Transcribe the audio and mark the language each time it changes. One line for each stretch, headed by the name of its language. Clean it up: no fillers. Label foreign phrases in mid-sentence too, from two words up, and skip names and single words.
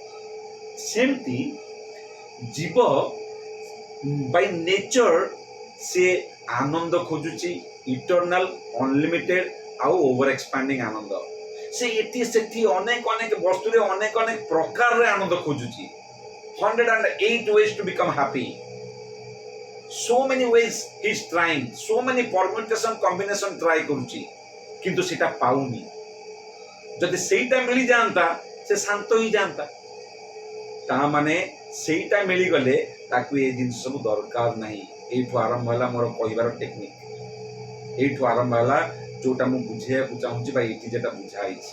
Odia: ସେମିତି ଜୀବ
English: by nature
Odia: ସେ ଆନନ୍ଦ ଖୋଜୁଛି,
English: eternal, unlimited
Odia: ଆଉ
English: over expanding
Odia: ଆନନ୍ଦ। ସେ ଏଠି ସେଠି ଅନେକ ଅନେକ ବସ୍ତୁରେ ଅନେକ ଅନେକ ପ୍ରକାରରେ ଆନନ୍ଦ ଖୋଜୁଛି।
English: 108 ways to become happy. So many ways he is trying, so many permutation combination try
Odia: କରୁଛି, କିନ୍ତୁ ସେଟା ପାଉନି। ଯଦି ସେଇଟା ମିଳି ଯାଆନ୍ତା ସେ ଶାନ୍ତ ହେଇଯାଆନ୍ତା। ତା ମାନେ ସେଇଟା ମିଳିଗଲେ ତାକୁ ଏ ଜିନିଷ ସବୁ ଦରକାର ନାହିଁ। ଏଇଠୁ ଆରମ୍ଭ ହେଲା ମୋର କହିବାର ଟେକ୍ନିକ, ଏଇଠୁ ଆରମ୍ଭ ହେଲା ଯୋଉଟା ମୁଁ ବୁଝେଇବାକୁ ଚାହୁଁଛି ବା ଏଇଠି ଯେଟା ବୁଝା ହେଇଛି।